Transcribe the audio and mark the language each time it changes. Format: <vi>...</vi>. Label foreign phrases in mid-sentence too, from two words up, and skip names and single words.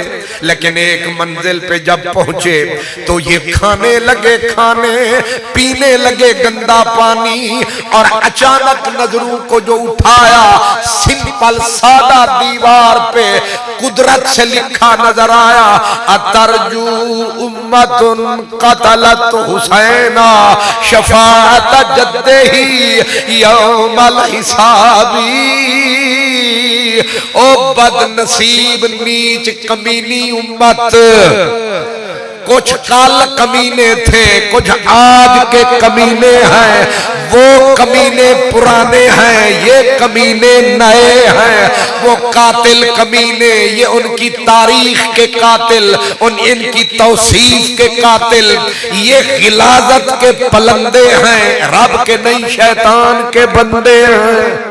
<ur>لیکن ایک منزل پہ جب پہنچے تو یہ کھانے لگے، کھانے پینے لگے گندا پانی، اور اچانک نظروں کو جو اٹھایا، سمپل سادہ دیوار پہ قدرت سے لکھا نظر آیا،</ur> <ar>اترجو امت قتلت حسینا شفاعت جدہی یوم الحسابی۔</ar> <ur>او بد نصیب نیچ کمینی امت، کچھ کل کمینے تھے، کچھ آج کے کمینے ہیں، وہ کمینے پرانے ہیں، یہ کمینے نئے ہیں۔ وہ قاتل کمینے، یہ ان کی تاریخ کے قاتل، ان کی توصیف کے قاتل، یہ غلاظت کے پلندے ہیں، رب کے نہیں شیطان کے بندے ہیں۔</ur>